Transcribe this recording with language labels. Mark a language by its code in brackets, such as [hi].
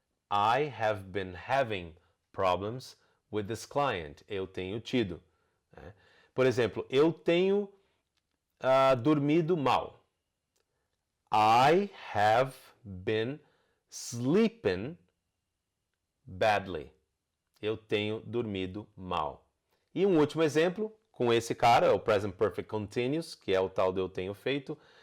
[en] I have been having problems with this client. [pt] Eu tenho tido. Né? Por exemplo, eu tenho dormido mal. [en] I have been sleeping badly. [pt] Eu tenho dormido mal. E um último exemplo, com esse cara, o Present Perfect Continuous, que é o tal do eu tenho feito.